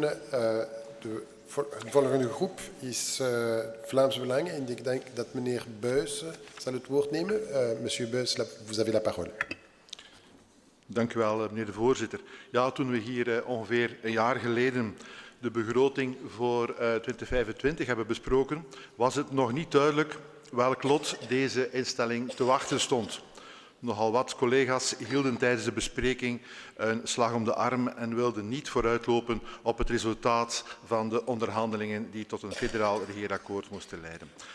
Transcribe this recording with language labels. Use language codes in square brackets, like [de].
[nl] De volgende groep is Vlaams Belang en ik denk dat meneer Buys zal het woord nemen. [fr] Monsieur Buys, vous avez la parole. [nl] Dank u wel, meneer de voorzitter. Ja, toen we hier ongeveer een jaar geleden de begroting voor 2025 hebben besproken, was het nog niet duidelijk welk lot deze instelling te wachten stond. Nogal wat collega's hielden tijdens de bespreking een slag om de arm en wilden niet vooruitlopen op het resultaat van de onderhandelingen die tot een federaal regeerakkoord moesten leiden.